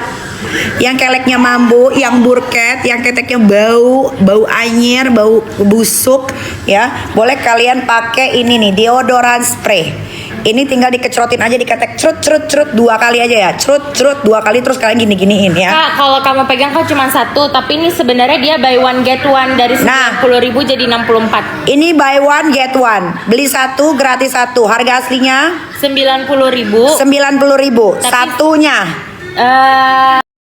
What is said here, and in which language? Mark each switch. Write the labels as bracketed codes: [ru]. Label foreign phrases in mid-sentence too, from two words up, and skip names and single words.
[id] Yang [jv] keleknya mambu, [id] yang burket, yang keteknya bau anyir, bau busuk, ya, boleh kalian pakai ini nih, deodoran spray. Ini tinggal dikecerotin aja, diketek cerut 2 kali aja ya, cerut 2 kali, terus kalian giniin ya. Kak, kalau kamu pegang kok cuma 1, tapi ini sebenarnya dia [en] buy one get one [id] dari 90.000 jadi 64. [en] Ini buy one get one, [id] beli 1 gratis 1. Harga aslinya 90.000. 90.000 Tapi- satunya.